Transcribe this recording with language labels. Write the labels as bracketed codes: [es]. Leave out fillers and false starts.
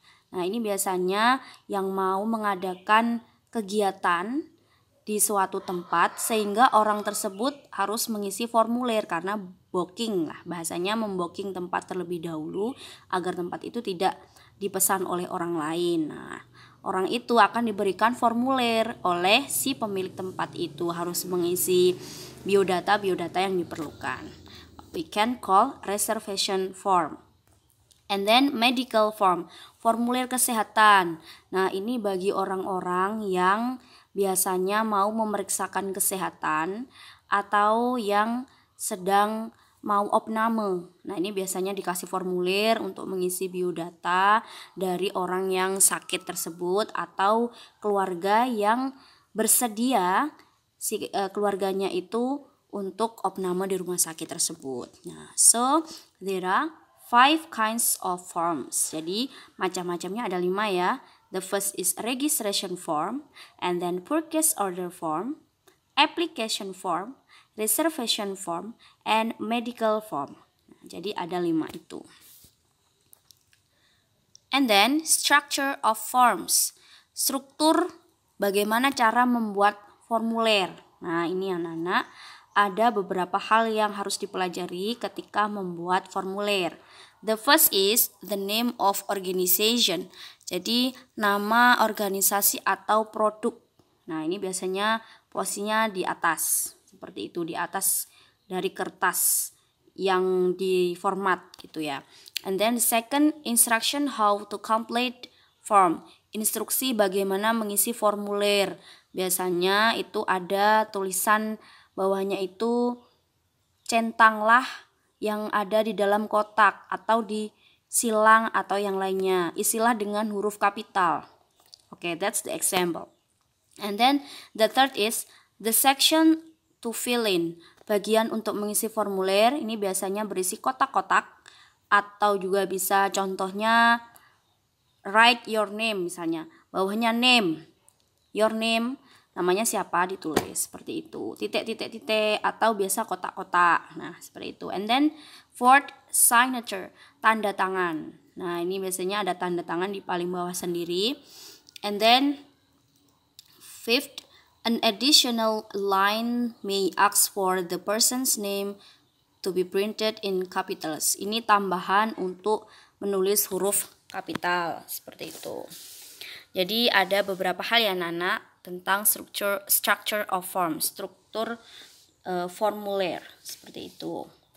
[id] Nah, ini biasanya yang mau mengadakan kegiatan di suatu tempat sehingga orang tersebut harus mengisi formulir karena booking lah, bahasanya membooking tempat terlebih dahulu agar tempat itu tidak dipesan oleh orang lain. Nah, orang itu akan diberikan formulir oleh si pemilik tempat itu, harus mengisi biodata yang diperlukan. [en] We can call reservation form. And then medical form, [id] formulir kesehatan. Nah, ini bagi orang-orang yang biasanya mau memeriksakan kesehatan atau yang sedang mau opname. Nah, ini biasanya dikasih formulir untuk mengisi biodata dari orang yang sakit tersebut atau keluarga yang bersedia keluarganya itu untuk opname di rumah sakit tersebut. Nah, [en] so there are 5 kinds of forms. [id] Jadi macam-macamnya ada 5 ya. [en] The first is registration form, and then purchase order form, application form, reservation form, and medical form. [id] Nah, jadi ada 5 itu. [en] And then structure of forms. [id] Struktur bagaimana cara membuat formulir. Nah, ini anak-anak, ada beberapa hal yang harus dipelajari ketika membuat formulir. [en] The first is the name of organization. [id] Jadi nama organisasi atau produk. Nah, ini biasanya posisinya di atas. Seperti itu, di atas dari kertas yang diformat gitu ya. [en] And then the second, instruction how to complete form. [id] Instruksi bagaimana mengisi formulir. Biasanya itu ada tulisan bawahnya itu centanglah yang ada di dalam kotak atau di silang atau yang lainnya. Isilah dengan huruf kapital. [en] Okay, that's the example. And then the third is the section to fill in. [id] Bagian untuk mengisi formulir ini biasanya berisi kotak-kotak atau juga bisa contohnya [en] write your name [id] misalnya. Bawahnya name. [en] Your name. [id] Namanya siapa ditulis seperti itu, titik-titik-titik atau biasa kotak-kotak. Nah, seperti itu. [en] And then fourth, signature, [id] tanda tangan. Nah, ini biasanya ada tanda tangan di paling bawah sendiri. [en] And then fifth, an additional line may ask for the person's name to be printed in capitals. [id] Ini tambahan untuk menulis huruf kapital seperti itu. Jadi ada beberapa hal ya anak-anak tentang [en] structure of form, [id] struktur formulir seperti itu.